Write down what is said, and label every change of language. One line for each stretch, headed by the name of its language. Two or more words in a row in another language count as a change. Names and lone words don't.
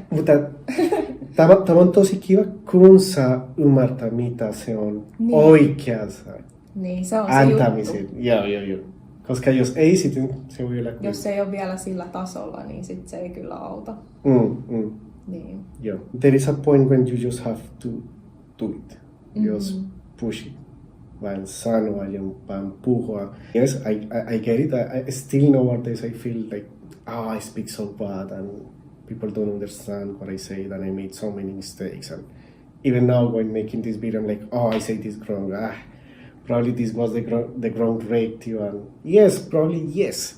Finnish: Mutta tämä on tosi kiva, kun sä ymmärtää, mitä se on oikeassa. Niin, se on antamisen. se juttu. Joo. Koska jos ei, sitten se voi olla... Jos se ei ole vielä sillä tasolla, niin sitten se ei kyllä auta. Niin. Joo.
English: There is a point when you just have to do it. Just push it.
Finnish: Vaan sanoa ja vaan puhua.
English: Yes, I get it. I still nowadays I feel like, I speak so bad and people don't understand what I say, and I made so many mistakes. And even now when making this video, I'm like, I say this wrong. Probably this was the wrong ratio, and yes, probably yes.